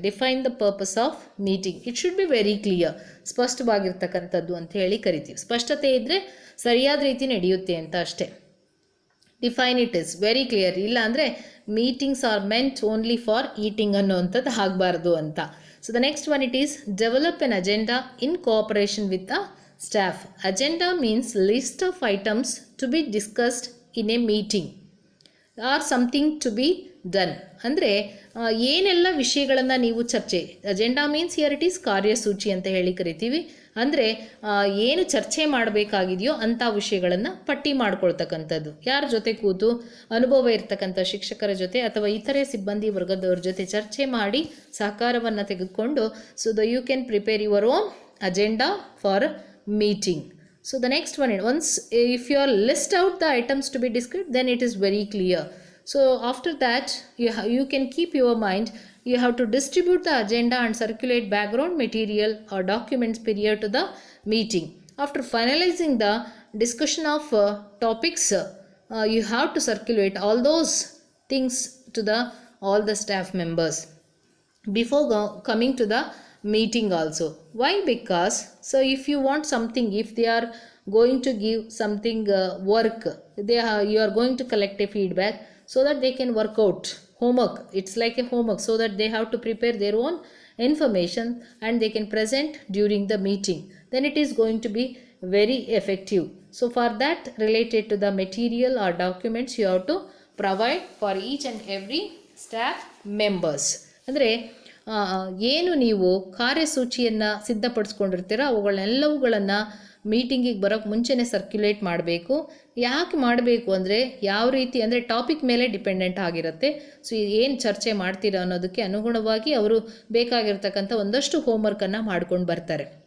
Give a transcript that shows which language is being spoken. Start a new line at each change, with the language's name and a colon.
English: Define the purpose of meeting. It should be very clear.
Kannada: ಸ್ಪಷ್ಟವಾಗಿರ್ತಕ್ಕಂಥದ್ದು ಅಂತ ಹೇಳಿ ಕರಿತೀವಿ. ಸ್ಪಷ್ಟತೆ ಇದ್ದರೆ ಸರಿಯಾದ ರೀತಿ ನಡೆಯುತ್ತೆ ಅಂತ ಅಷ್ಟೇ.
English: Define it is very clear.
Kannada: ಇಲ್ಲ ಅಂದರೆ
English: meetings are meant only for eating
Kannada: ಅನ್ನೋವಂಥದ್ದು ಆಗಬಾರ್ದು ಅಂತ.
English: So the next one, it is develop an agenda in cooperation with the staff. Agenda means list of items to be discussed in a meeting or something to be done.
Kannada: ಅಂದರೆ ಏನೆಲ್ಲ ವಿಷಯಗಳನ್ನು ನೀವು ಚರ್ಚೆ,
English: agenda means here it is
Kannada: ಕಾರ್ಯಸೂಚಿ ಅಂತ ಹೇಳಿ ಕರಿತೀವಿ. ಅಂದರೆ ಏನು ಚರ್ಚೆ ಮಾಡಬೇಕಾಗಿದೆಯೋ ಅಂಥ ವಿಷಯಗಳನ್ನು ಪಟ್ಟಿ ಮಾಡ್ಕೊಳ್ತಕ್ಕಂಥದ್ದು. ಯಾರ ಜೊತೆ ಕೂತು ಅನುಭವ ಇರ್ತಕ್ಕಂಥ ಶಿಕ್ಷಕರ ಜೊತೆ ಅಥವಾ ಇತರೆ ಸಿಬ್ಬಂದಿ ವರ್ಗದವ್ರ ಜೊತೆ ಚರ್ಚೆ ಮಾಡಿ ಸಹಕಾರವನ್ನು ತೆಗೆದುಕೊಂಡು
English: You can prepare your own agenda for meeting. So the next one, once if you list out the items to be discussed, then it is very clear. So after that you can keep your mind, you have to distribute the agenda and circulate background material or documents prior to the meeting. After finalizing the discussion of topics, you have to circulate all those things to all the staff members before coming to the meeting also. Why? Because if you want something, if they are going to give something work, you are going to collect a feedback so that they can work out homework. It's like a homework, so that they have to prepare their own information and they can present during the meeting. Then it is going to be very effective. So for that, related to the material or documents, you have to provide for each and every staff members.
Kannada: ಅಂದರೆ ಏನು ನೀವು ಕಾರ್ಯಸೂಚಿಯನ್ನು ಸಿದ್ಧಪಡಿಸ್ಕೊಂಡಿರ್ತೀರೋ ಅವುಗಳನ್ನೆಲ್ಲವುಗಳನ್ನು ಮೀಟಿಂಗಿಗೆ ಬರೋಕ್ಕೆ ಮುಂಚೆನೇ circulate ಮಾಡಬೇಕು. ಯಾಕೆ ಮಾಡಬೇಕು ಅಂದರೆ ಯಾವ ರೀತಿ ಅಂದರೆ ಟಾಪಿಕ್ ಮೇಲೆ ಡಿಪೆಂಡೆಂಟ್ ಆಗಿರುತ್ತೆ. ಸೊ ಏನು ಚರ್ಚೆ ಮಾಡ್ತೀರಾ ಅನ್ನೋದಕ್ಕೆ ಅನುಗುಣವಾಗಿ ಅವರು ಬೇಕಾಗಿರ್ತಕ್ಕಂಥ ಒಂದಷ್ಟು ಹೋಮ್ವರ್ಕನ್ನು ಮಾಡ್ಕೊಂಡು ಬರ್ತಾರೆ.